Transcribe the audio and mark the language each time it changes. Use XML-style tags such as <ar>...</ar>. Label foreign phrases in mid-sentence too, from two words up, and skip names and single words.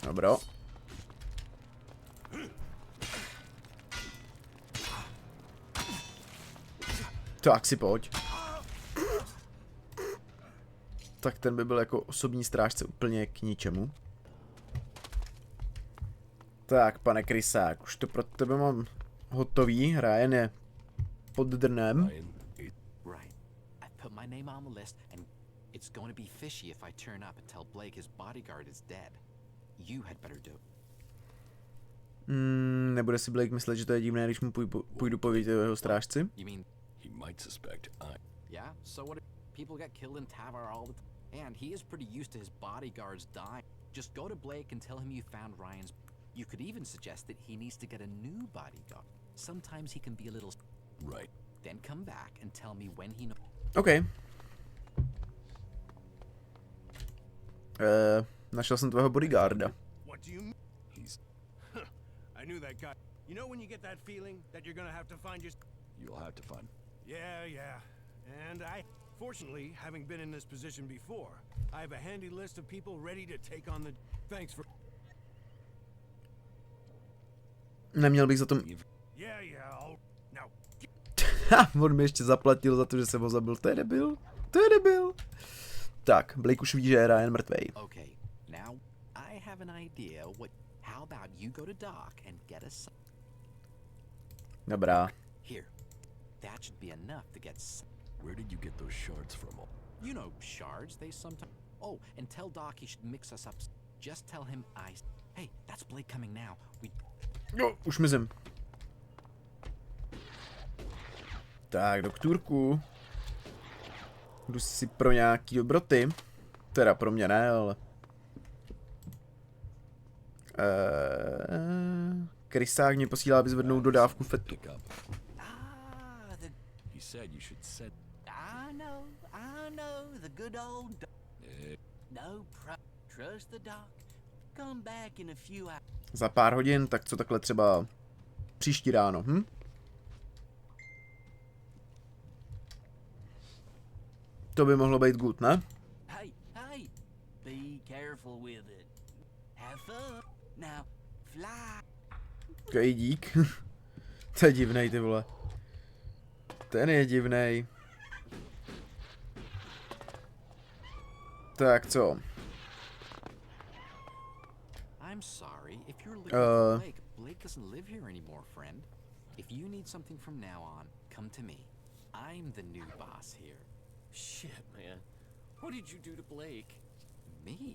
<cs>Dobro. Tak si pojď. Tak ten by byl jako osobní strážce úplně k ničemu. Tak, pane Krysák, už to pro tebe mám hotový. Ryan je pod drnem.</cs> <en>Right. I put my name on the list, and it's going to be fishy if I turn up and tell Blake his bodyguard is dead. You had better do.</en> <cs>Nebude si Blake myslet, že to je divné, když mu půjdu povědět o jeho strážci?</cs> <en>You mean, He might suspect yeah? So what if people get killed in Tavar all the time? And he is pretty used to his bodyguards dying. Just go to Blake and tell him you found Ryan's. You could even suggest that he needs to get a new bodyguard. Sometimes he can be a little... Right. Then come back and tell me when he knows. OK.</en> <cs>Našel jsem tvého bodyguarda.</cs> <en>What do you mean? He's... I knew that guy. You know when you get that feeling that you're gonna have to find your... You'll have to find... Yeah. And fortunately, having been in this position before, I have a handy list of people ready to take on the... Thanks for...</en> <cs>Neměl bych za to...</cs> <en>Yeah, now...</en> <cs>On mi ještě zaplatil za to, že jsem ho zabil. To je debil. To je debil. Tak, Blake už ví, že je Ryan mrtvej.</cs> <en>Okay, now I have an idea. How about you go to Doc and get us...</en> <cs>Dobrá.</cs> <en>Here, that should be enough to get... Where did you get those shards from? You know shards, they sometimes... Oh, and tell Doc he should mix us up. Just tell him I... Hey, that's Blake coming now.</en> <cs>Jo, už mizím. Tak, doktorku. Jdu si pro nějaký dobroty. Teda pro mě ne, ale... Krysák mě posílá vyzvednout dodávku fetu.</cs> <en>He said you should set... I know, the good old... No, trust the Doc. Come back in a few hours.</en> <cs>Za pár hodin, tak co takhle třeba příští ráno, To by mohlo být good, ne?</cs> <en>Hey, be careful with it. Have fun. Now, fly.</en> <cs>Okej, dík. To je divnej, ty vole. Ten je divnej. Tak co?</cs> <en>I'm sorry. If you're looking for Blake doesn't live here anymore, friend. If you need something from now on, come to me. I'm the new boss here. Shit, man. What did you do to Blake? Me?</en>